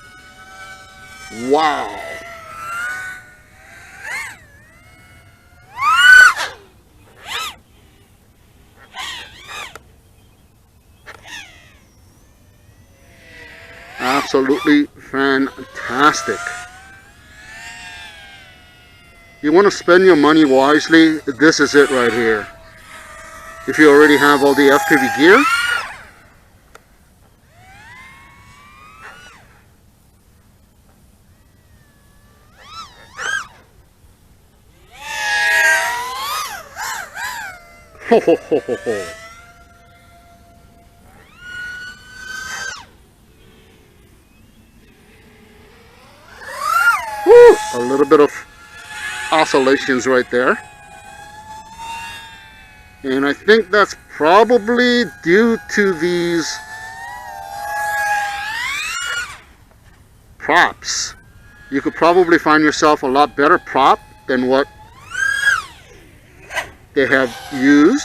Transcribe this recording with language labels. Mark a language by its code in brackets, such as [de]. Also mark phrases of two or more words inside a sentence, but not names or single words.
[en] Wow. Absolutely fantastic. You want to spend your money wisely, this is it right here. If you already have all the FPV gear, ho ho ho ho ho. Woo! A little bit of oscillations right there, and I think that's probably due to these props. You could probably find yourself a lot better prop than what they have used.